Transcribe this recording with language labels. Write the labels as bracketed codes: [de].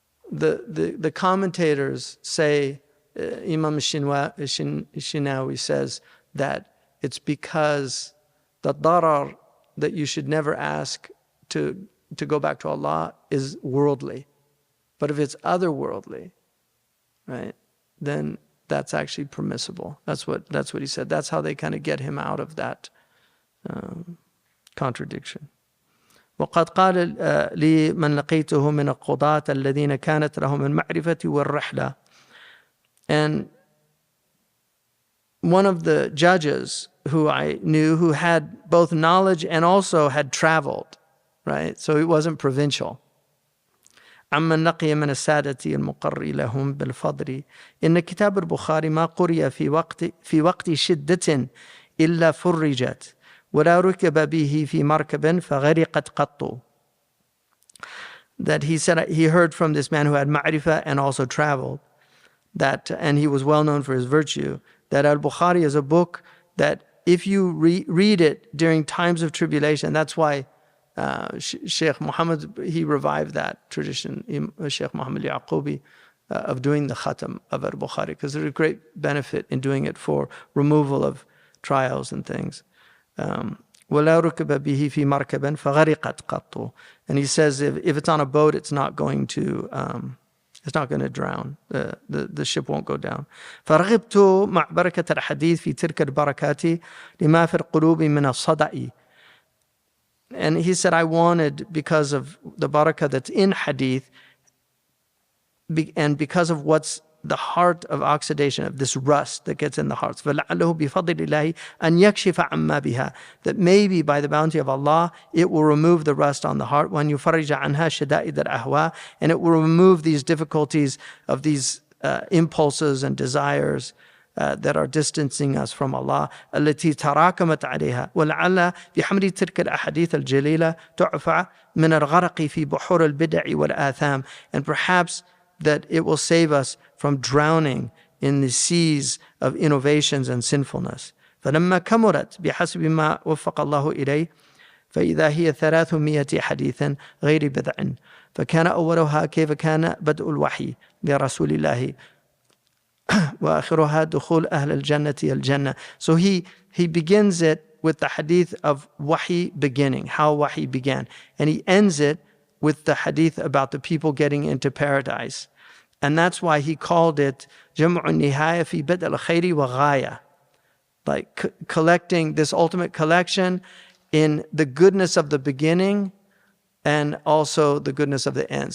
[en] The commentators say, Imam Shinawi says that it's because the darar that you should never ask to go back to Allah is worldly. But if it's otherworldly, right, then that's actually permissible. That's what he said. That's how they kind of get him out of that contradiction. [ar] وقد قال لي من لقيته من القضاة الذين كانت لهم المعرفة والرحلة. [en] And one of the judges who I knew, who had both knowledge and also had traveled, right? So he wasn't provincial. [ar] عمن لقي من السادة المقر لهم بالفضل إن كتاب البخاري ما قرئ في وقت شدة إلا فرجت ولا ركب به في مركب فغرقت قط. [en] That he said he heard from this man who had ma'rifah and also traveled, that, and he was well known for his virtue, that al-Bukhari is a book that if you read it during times of tribulation, that's why Sheikh Muhammad, he revived that tradition, Sheikh Muhammad Yaqubi, of doing the khatm of al-Bukhari, because there's a great benefit in doing it for removal of trials and things. [ar] وَلَا رُكِبَ بِهِ فِي مَرْكَبٍ فَغَرِقَتْ قَطُّ. [en] And he says if it's on a boat, it's not going to drown. The ship won't go down. [ar] فَرَغِبْتُ مع بركة الحديث في تلك البركات لما في القلوب من الصدأ. [en] And he said, I wanted, because of the barakah that's in hadith, and because of what's the heart of oxidation, of this rust that gets in the hearts, [ar] فَلَعَلَّهُ بِفَضْلِ اللَّهِ أَنْ يَكْشِفَ عَمَّا بِهَا, [en] that maybe by the bounty of Allah, it will remove the rust on the heart, [ar] وَأَنْ يُفَرِّجَ عَنْهَا شَدَائِدَ الْأَهْوَاءِ, [en] and it will remove these difficulties of these impulses and desires that are distancing us from Allah. [ar] التي تراكمت عليها ولعل بحمل تلك الأحاديث الجليلة تعفى من الغرق في بحور البدع والآثام. [en] And perhaps that it will save us from drowning in the seas of innovations and sinfulness. [ar] فلما كملت بحسب ما وفق الله إليه فإذا هي 300 حديث غير بضع. فكان أولها كيف كان بدء الوحي لرسول الله وآخرها دخول أهل الجنة الجنة. [en] So he begins it with the hadith of wahi beginning, how wahi began. And he ends it with the hadith about the people getting into paradise. And that's why he called it جمع النهاية في بدء الخير وغاية. Like collecting this ultimate collection in the goodness of the beginning and also the goodness of the end.